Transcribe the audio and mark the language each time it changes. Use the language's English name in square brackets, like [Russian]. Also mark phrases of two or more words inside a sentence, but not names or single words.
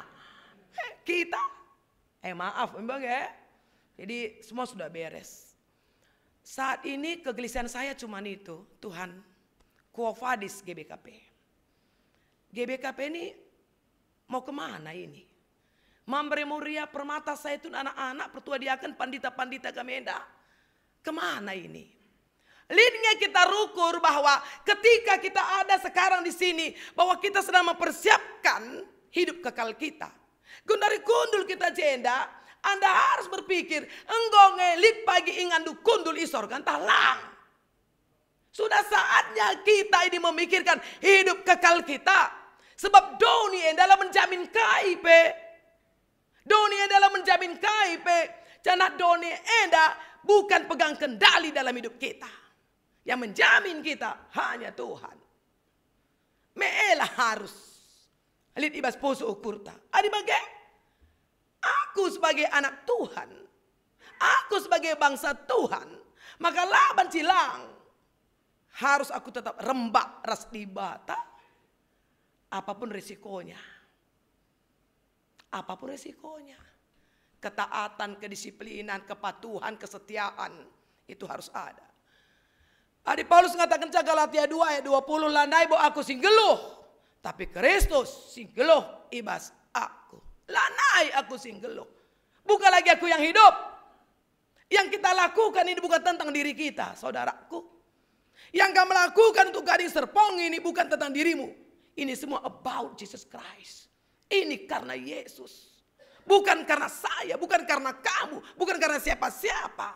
[Indonesian] Kita maaf memang ya. Jadi semua sudah beres. Saat ini kegelisahan saya cuma itu, Tuhan, [Latin] Quo Vadis [Indonesian] GBKP. GBKP ini mau kemana ini? [Batak Karo] Mambre Moria Permata Zaitun anak-anak pertua diaken pandita-pandita Kamenda. [Indonesian] Kemana ini? Lidnya kita rukur bahwa ketika kita ada sekarang di sini, bahwa kita sedang mempersiapkan hidup kekal kita. [Batak Karo] Dari kundul kita jenda, [Indonesian] Anda harus berpikir, [Batak Karo] enggak ngelik pagi ingandu kundul isor kan talang. [Indonesian] Sudah saatnya kita ini memikirkan hidup kekal kita. Sebab doni yang dalam menjamin KIP. Doni yang dalam menjamin KIP. Karena [Batak Karo] doni enda [Indonesian] bukan pegang kendali dalam hidup kita. Yang menjamin kita hanya Tuhan. [Batak Karo] Meelah harus. Alit ibas poso ukurta. Adi bagai. [Indonesian] Aku sebagai anak Tuhan. Aku sebagai bangsa Tuhan. [Batak Karo] Maka laban cilang. [Indonesian] Harus aku tetap [Batak Karo] rembak ras dibata. [Indonesian] Apapun risikonya. Apapun risikonya. Ketaatan, kedisiplinan, kepatuhan, kesetiaan. Itu harus ada. Adi Paulus mengatakan Galatia 2 ayat 20. [Batak Karo] Landai bo aku singgeluh. Tapi Kristus singgeluh ibas aku. Landai aku singgeluh. [Indonesian] Bukan lagi aku yang hidup. Yang kita lakukan ini bukan tentang diri kita, saudaraku. Yang kamu lakukan untuk Gading Serpong ini bukan tentang dirimu. Ini semua [English] about Jesus Christ. [Indonesian] Ini karena Yesus. Bukan karena saya, bukan karena kamu, bukan karena siapa-siapa.